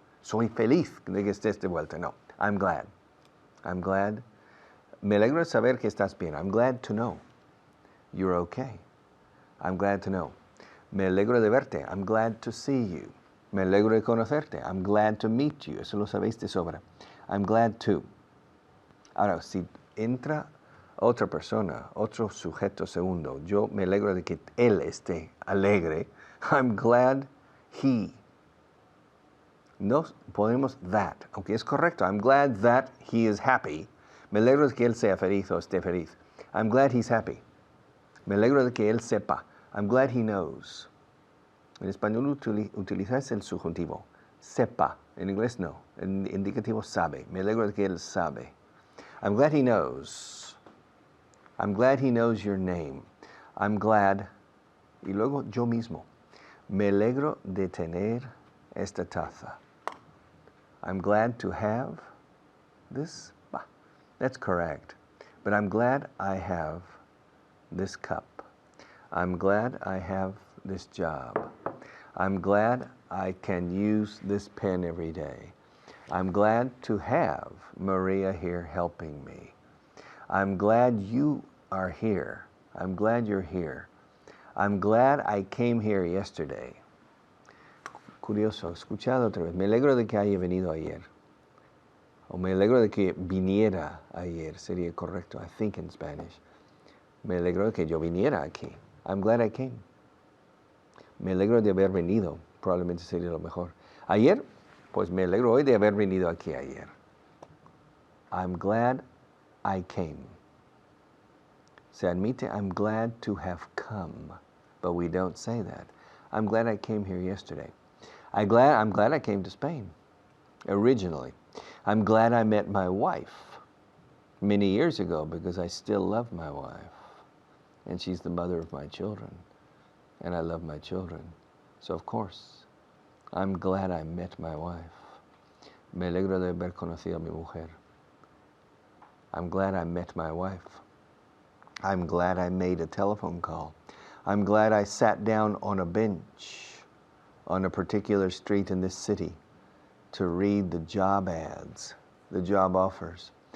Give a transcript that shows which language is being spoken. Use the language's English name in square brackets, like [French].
[Spanish] Soy feliz de que estés de vuelta. No, [English] I'm glad. I'm glad. [Spanish] Me alegro de saber que estás bien. [English] I'm glad to know you're okay. I'm glad to know. [Spanish] Me alegro de verte. [English] I'm glad to see you. [Spanish] Me alegro de conocerte. [English] I'm glad to meet you. [Spanish] Eso lo sabéis de sobra. [English] I'm glad to. [Spanish] Ahora, si entra otra persona, otro sujeto segundo, yo me alegro de que él esté alegre. [English] I'm glad he. [Spanish] No ponemos [English] that, [Spanish] aunque es correcto. [English] I'm glad that he is happy. [Spanish] Me alegro de que él sea feliz o esté feliz. [English] I'm glad he's happy. [Spanish] Me alegro de que él sepa. [English] I'm glad he knows. [Spanish] En español utilizáis el subjuntivo. Sepa. En inglés no. En indicativo sabe. Me alegro de que él sabe. [English] I'm glad he knows. I'm glad he knows your name. I'm glad. [Spanish] Y luego yo mismo. Me alegro de tener esta taza. [English] I'm glad to have this. Bah, that's correct. But I'm glad I have this cup. I'm glad I have this job. I'm glad I can use this pen every day. I'm glad to have Maria here helping me. I'm glad you are here. I'm glad you're here. I'm glad I came here yesterday. [Spanish] Curioso, escuchado otra vez. Me alegro de que haya venido ayer. O me alegro de que viniera ayer, sería correcto, [English] I think in Spanish. [Spanish] Me alegro de que yo viniera aquí. [English] I'm glad I came. [Spanish] Me alegro de haber venido, probablemente sería lo mejor. Ayer, pues me alegro hoy de haber venido aquí ayer. [English] I'm glad I came. [Spanish] Se admite, [English] I'm glad to have come, but we don't say that. I'm glad I came here yesterday. I'm glad I came to Spain, originally. I'm glad I met my wife many years ago because I still love my wife. And she's the mother of my children. And I love my children. So of course, I'm glad I met my wife. [Spanish] Me alegro de haber conocido a mi mujer. [English] I'm glad I met my wife. I'm glad I made a telephone call. I'm glad I sat down on a bench on a particular street in this city to read the job ads, the job offers.